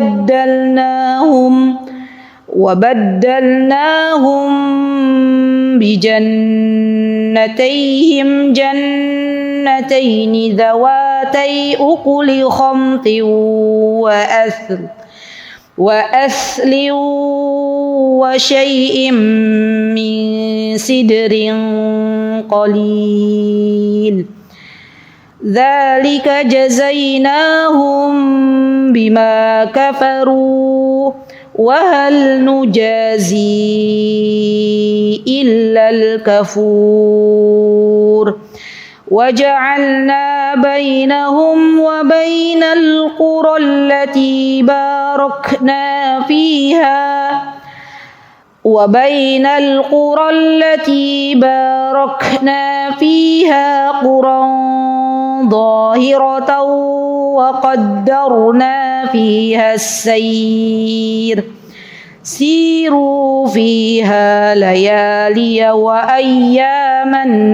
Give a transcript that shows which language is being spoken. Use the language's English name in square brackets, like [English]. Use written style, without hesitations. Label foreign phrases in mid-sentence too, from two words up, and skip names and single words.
[Arabic] بدلناهم بجنتيهم جنتين ذواتي أكل خمط وأثل وشيء من سدر قليل. ذلك جزيناهم بما كفروا وهل نجازي إلا الكفور. وجعلنا بينهم وبين القرى التي باركنا فيها قرى ظاهرة وقدرنا فيها السير سيروا فيها ليالي وأياما